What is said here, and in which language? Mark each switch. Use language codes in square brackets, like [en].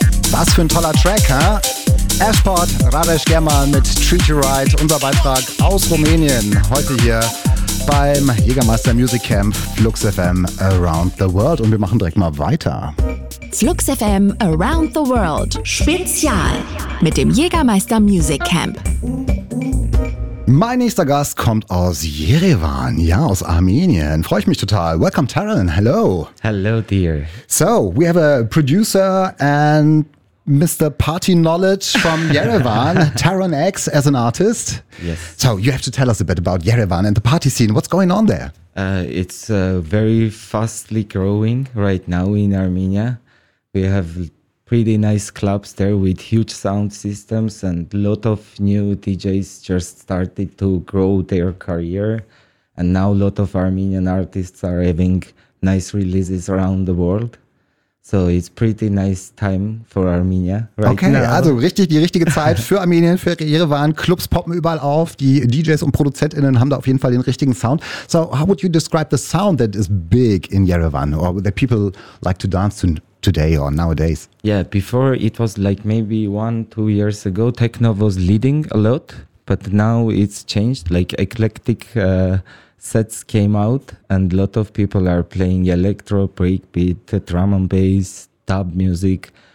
[de] Was für ein toller Track, hä? Ashport, Radesh German mit Treat You Right, unser Beitrag aus Rumänien, heute hier beim Jägermeister Music Camp Flux FM Around the World. Und wir machen direkt mal weiter. Flux FM Around the World, Spezial mit dem Jägermeister Music Camp. Mein nächster Gast kommt aus Jerewan, ja, aus Armenien. Freue ich mich total. [en] Welcome, Taryn. Hello. Hello, dear. So, we have a producer and Mr. Party Knowledge from Yerevan, Taryn X, as an artist. Yes. So, you have to tell us a bit about Yerevan and the party scene. What's going on there? It's very fastly growing right now in Armenia. We have pretty nice clubs there with huge sound systems and a lot of new DJs just started to grow their career. And now a lot of Armenian artists are having nice releases around the world. So it's pretty nice time for Armenia right okay, now. [de] Okay, also richtig die richtige Zeit für Armenien, für Yerevan. Clubs poppen überall auf. Die DJs und ProduzentInnen haben da auf jeden Fall den richtigen Sound. [en] So how would you describe the sound that is big in Yerevan or that people like to dance to today or nowadays? Yeah, before it was like maybe 1-2 years ago, techno was leading a lot, but now it's changed. Like eclectic sets came out and a lot of people are playing electro, breakbeat, drum and bass, dub music.